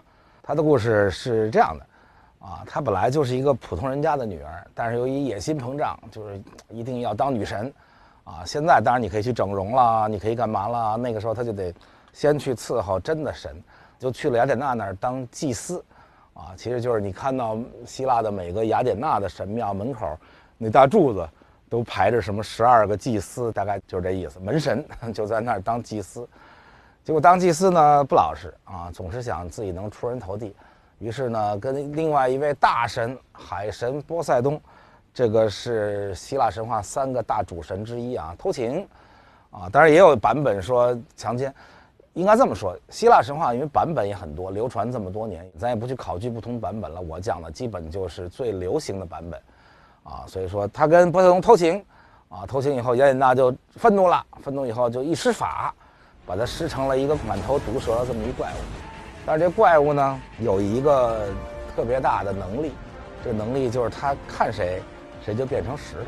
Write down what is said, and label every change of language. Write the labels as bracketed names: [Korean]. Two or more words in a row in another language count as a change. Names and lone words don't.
[Chinese] 她的故事是這樣的，她本來就是一個普通人家的女兒，但是由于野心膨脹，就是一定要當女神，現在當然你可以去整容了，你可以幹嘛了，那個時候她就得先去伺候真的神，就去了雅典娜那兒當祭司。其實就是你看到希臘的每個雅典娜的神廟門口那大柱子都排着什麼12個祭司，大概就是這意思，門神就在那兒當祭司。結果當祭司呢不老實啊，总是想自己能出人头地，於是呢跟另外一位大神海神波塞冬，這個是希臘神話3個大主神之一啊，偷情啊，當然也有版本說強姦。應該這麼說，希臘神話因為版本也很多，流傳這麼多年，咱也不去考據不同版本了。我講的基本就是最流行的版本，啊，所以说他跟波塞冬偷情，啊，偷情以後雅典娜就憤怒了，愤怒以後就一施法，把他施成了一個滿頭毒蛇的這麼一怪物。但是這怪物呢有一個特別大的能力，這個能力就是他看誰，誰就變成石頭。